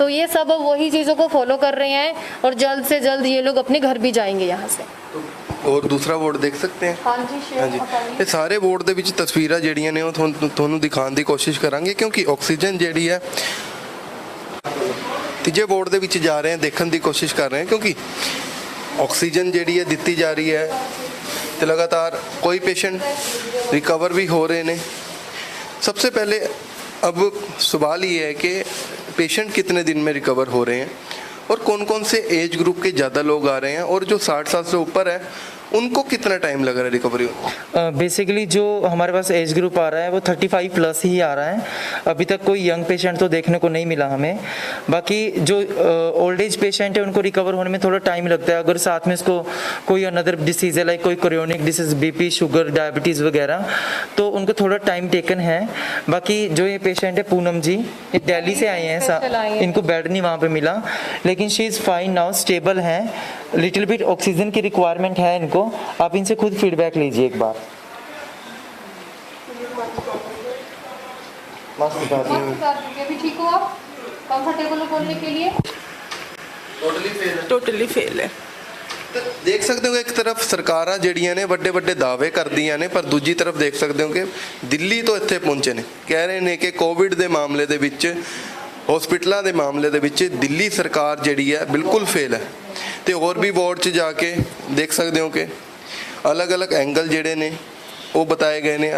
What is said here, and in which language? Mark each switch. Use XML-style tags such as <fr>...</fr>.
<hi>तो ये सब वही चीज़ों को फॉलो कर रहे हैं और जल्द से जल्द ये लोग अपने घर भी जाएंगे यहाँ से। और दूसरा वार्ड देख सकते हैं। हाँ जी, हाँ जी, ये सारे वार्ड</hi> <pa>ਦੇ ਵਿੱਚ ਤਸਵੀਰਾਂ ਜਿਹੜੀਆਂ ਨੇ ਉਹ ਤੁਹਾਨੂੰ ਦਿਖਾਉਣ ਦੀ ਕੋਸ਼ਿਸ਼ ਕਰਾਂਗੇ, ਕਿਉਂਕਿ ਆਕਸੀਜਨ ਜਿਹੜੀ ਹੈ ਤੀਜੇ ਵਾਰਡ ਦੇ ਵਿੱਚ ਜਾ ਰਹੇ ਹਾਂ, ਦੇਖਣ ਦੀ ਕੋਸ਼ਿਸ਼ ਕਰ ਰਹੇ ਹਾਂ, ਕਿਉਂਕਿ ਆਕਸੀਜਨ ਜਿਹੜੀ ਹੈ ਦਿੱਤੀ ਜਾ ਰਹੀ ਹੈ ਤੇ ਲਗਾਤਾਰ ਕੋਈ ਪੇਸ਼ੈਂਟ</pa> <hi>रिकवर भी हो रहे ने। सबसे पहले अब सवाल ये है कि पेशेंट कितने दिन में रिकवर हो रहे हैं और कौन कौन से एज ग्रुप के ज़्यादा लोग आ रहे हैं और जो 60 साल से ऊपर है उनको कितना टाइम लग रहा है रिकवरी होने? बेसिकली जो हमारे पास एज ग्रुप आ रहा है वो 35 प्लस ही आ रहा है। अभी तक कोई यंग पेशेंट तो देखने को नहीं मिला हमें। बाकी जो ओल्ड एज पेशेंट है उनको रिकवर होने में थोड़ा टाइम लगता है। अगर साथ में उसको कोई अनदर डिसीज़ है लाइक कोई chronic disease BP sugar diabetes वगैरह तो उनको थोड़ा टाइम टेकन है। बाकी जो ये पेशेंट है पूनम जी, ये दिल्ली से आए हैं, इनको बेड नहीं वहाँ पे मिला लेकिन she is fine now, stable हैं। लिटिल बिट ऑक्सीजन की रिक्वायरमेंट है इनको, आप इनसे खुद फीडबैक लीजिए एक बार। अभी ठीक हो आप? कंफर्टेबल हो बोलने के लिए? टोटली फेल है।</hi> <pa>ਤੇ ਦੇਖ ਸਕਦੇ ਹੋ ਇੱਕ ਤਰਫ ਸਰਕਾਰਾਂ ਜਿਹੜੀਆਂ ਨੇ ਵੱਡੇ ਵੱਡੇ ਦਾਅਵੇ ਕਰਦੀਆਂ ਨੇ ਪਰ ਦੂਜੀ ਤਰਫ ਦੇਖ ਸਕਦੇ ਹੋ ਕਿ ਦਿੱਲੀ ਤੋਂ ਇੱਥੇ ਪਹੁੰਚੇ ਨੇ, ਕਹਿ ਰਹੇ ਨੇ ਕਿ ਕੋਵਿਡ ਦੇ ਮਾਮਲੇ ਦੇ ਵਿੱਚ ਹਸਪੀਟਲਾਂ ਦੇ ਮਾਮਲੇ ਦੇ ਵਿੱਚ ਦਿੱਲੀ ਸਰਕਾਰ ਜਿਹੜੀ ਹੈ ਬਿਲਕੁਲ ਫੇਲ ਹੈ। ਤੇ ਹੋਰ ਵੀ ਵਾਰਡ 'ਚ ਜਾ ਕੇ ਦੇਖ ਸਕਦੇ ਹੋ ਕਿ ਅਲੱਗ-ਅਲੱਗ ਐਂਗਲ ਜਿਹੜੇ ਨੇ ਉਹ ਬਤਾਏ ਗਏ ਨੇ।</pa>